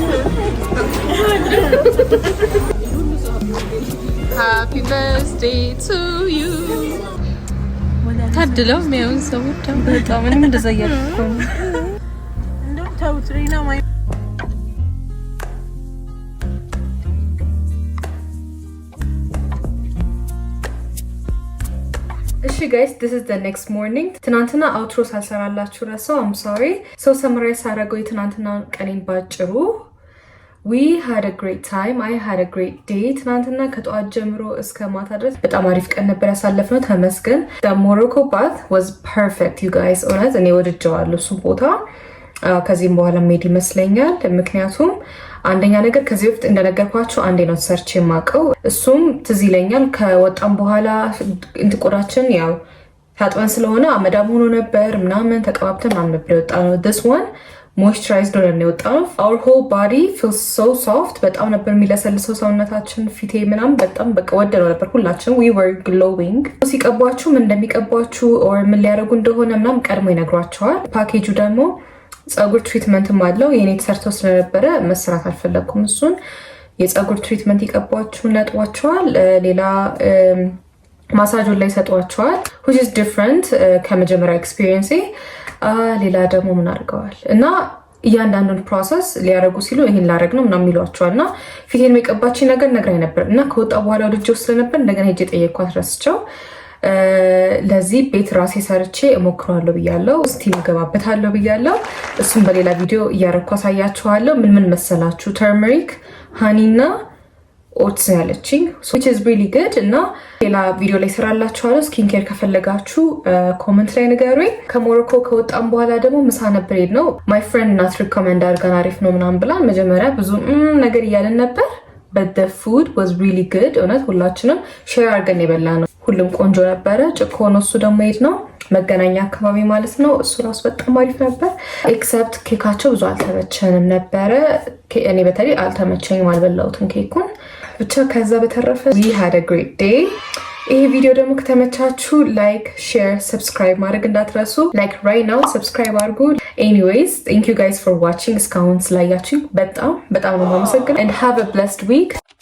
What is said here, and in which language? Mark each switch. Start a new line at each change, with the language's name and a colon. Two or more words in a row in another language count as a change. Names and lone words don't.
English: Happy birthday to you.
Amharic: ታድለው የሚያዩን ሰዎች በጣም ምንም እንደዛ እያልኩ ነው። እንደውም ተውት ሪና ማይ እሺ
English: guys this is the next morning።
Amharic: ትናንትና አውትሮ ሳልሰራላችሁ ረሳው
English: I'm sorry።
Amharic: ሰው ሰምራይ ሳረገው የትናንትና ቀኔን ባጭሩ
English: we had a great time. I had a great day።
Amharic: ትናንትና ከጠዋት ጀምሮ እስከ ማታ ድረስ በጣም አሪፍ ቀን ነበር ያሳለፍነው። ተመስገን።
English: the Morocco bath was perfect you guys።
Amharic: እውነት እኔ ወድጀዋለሁ እሱን ቦታ። ከዚህም በኋላ መሄድ ይመስለኛል። ምክንያቱም አንደኛ ነገር ከዚህ በፊት እንደነገርኳችሁ አንዴ ነው ሰርች የማውቀው። እሱም ትዝ ይለኛል ከወጣም በኋላ እንትቆራችን ያው ታጥበን ስለሆነ አመዳም ሆኖ ነበር ምናምን ተቀባብተን ምናምን ነበር የወጣ ነው።
English: this one moisturized
Amharic: ነው የወጣው።
English: our whole body feels so soft።
Amharic: በጣም ነበር የሚለሰልሰው ሰውነታችን፣ ፊቴ ምናምን በጣም በቃ ወደነው ነበር ሁላችን።
English: we were glowing።
Amharic: ሲቀቧችሁ ምን እንደሚቀቧችሁ or ምን ሊያደርጉ እንደሆነ ምናምን ቀድሞ ይነግሯቸዋል። ፓኬጁ ደግሞ ጸጉር ትሪትመንትም አለው። የኔ ተሰርቶ ስለነበረ መስራት አልፈለኩም እሱን። የጸጉር ትሪትመንት ይቀቧችሁና ያጥቧቸዋል። ሌላ ማሳጁን ላይ ሰጧቸዋል
English: which is different
Amharic: ከመጀመሪያ ኤክስፒሪየንስ። ሌላ ደግሞ ምን አድርገዋል እና እያንዳንዱን ፕሮሰስ ሊያደርጉ ሲሉ ይሄን ላደርግ ነው ምናምን ይሏቸዋል። እና ፊቴን የሚቀባችኝ ነገር ነግራኝ ነበር እና ከወጣ በኋላ ወደጆ ስለነበር እንደገና ሄጄ ጠየኳት ረስቸው። ለዚህ ቤት ራሴ ሰርቼ እሞክራለሁ ብያለሁ። ስቲም ገባበታለሁ ብያለሁ። እሱም በሌላ ቪዲዮ እያረኩ አሳያችኋለሁ። ምን መሰላችሁ
English: turmeric honey and oats
Amharic: ያለችኝ
English: which is really good።
Amharic: እና ሌላ ቪዲዮ ላይ ሰራላችኋለሁ።
English: skin care
Amharic: ከፈለጋችሁ ኮሜንት ላይ ንገሩኝ። ከሞሮኮ ከወጣም በኋላ ደግሞ ምሳ ነበር ነው
English: my friend not recommend
Amharic: አድርገን አሪፍ ነው ምናምን ብላ መጀመሪያ ብዙ ነገር እያለን ነበር
English: but the food was really
Amharic: good። እውነት ሁላችንም ሼር አድርገን የበላ ነው። ሁሉም ቆንጆ ነበረ። ጭኮ ነው እሱ ደግሞ ሄድ ነው መገናኛ አካባቢ ማለት ነው። እሱ ራሱ በጣም አሪፍ ነበር ኤክሰፕት ኬካቸው ብዙ አልተመቸንም ነበረ። እኔ በተለይ አልተመቸኝም፣ አልበላሁትም ኬኩን ብቻ። ከዛ በተረፈ
English: we had a great day።
Amharic: ይሄ ቪዲዮ ደግሞ ከተመቻችሁ ላይክ፣ ሼር፣ ሰብስክራይብ ማድረግ እንዳትረሱ። ላይክ
English: right now
Amharic: ሰብስክራይብ አድርጉ።
English: anyways thank you guys for watching።
Amharic: እስካሁን ስላያችሁኝ በጣም ነው የማመሰግነው
English: and have a blessed week።